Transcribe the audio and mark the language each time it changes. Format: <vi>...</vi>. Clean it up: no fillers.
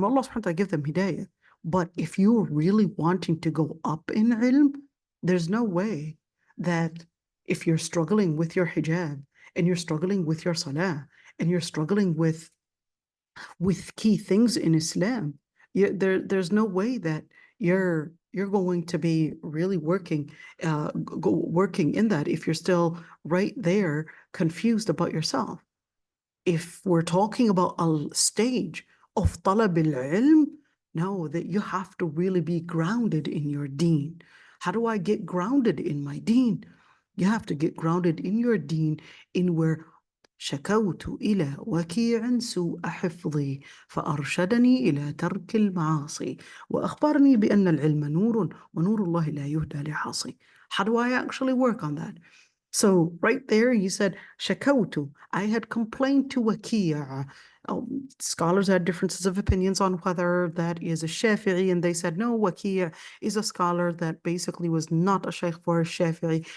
<en>Allah subhanahu wa ta'ala give them hidayah. But if you're really wanting to go up in ilm, there's no way that if you're struggling with your hijab and you're struggling with your salah and you're struggling with key things in Islam, there's no way that you're going to be really working working in that if you're still right there confused about yourself. If we're talking about a stage of talab al-ilm, no, that you have to really be grounded in your deen. How do I get grounded in my deen? You have to get grounded in your deen in where</en> <ar>شكوت إلى وكيع سوء حفظي فأرشدني إلى ترك المعاصي وأخبرني بأن العلم نور ونور الله لا يهدى لعاصي.</ar> <en>How do I actually work on that? So right there, you said, shakawtu, I had complained to Wakia. Scholars had differences of opinions on whether that is a Shafi'i, and they said, no, Wakia is a scholar that basically was not a sheikh for a Shafi'i.</en>